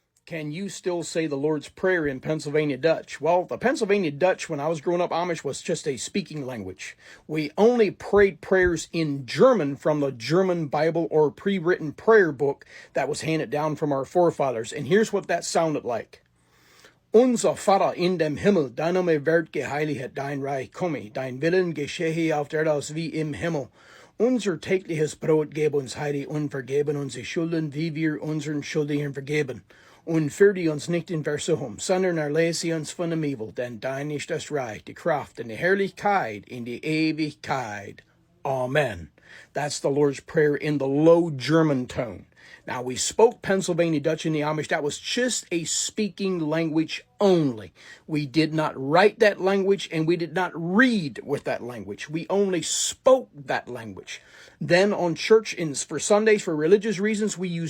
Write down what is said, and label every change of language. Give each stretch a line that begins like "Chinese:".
English: Can you still say the Lord's Prayer in Pennsylvania Dutch? Well, the Pennsylvania Dutch, when I was growing up Amish, was just a speaking language. We only prayed prayers in German from the German Bible or pre-written prayer book that was handed down from our forefathers. And here's what that sounded like.
German: Unser Vater in dem Himmel, dein Name wird geheiligt, dein Reich komme, dein Willen geschehe auf der Erde wie im Himmel. Unser tägliches Brot gib uns heute und vergeben unsere Schulden, wie wir unseren Schuldigern vergeben. Und führe uns nicht in Versuchung, sondern erlöse uns von dem Evil, denn dein ist das Reich, die Kraft, und die Herrlichkeit in die Ewigkeit. Amen.
English: That's the Lord's Prayer in the Low German tone. Now, we spoke Pennsylvania Dutch in the Amish. That was just a speaking language only. We did not write that language, and we did not read with that language. We only spoke that language. Then on church, for Sundays, for religious reasons, we used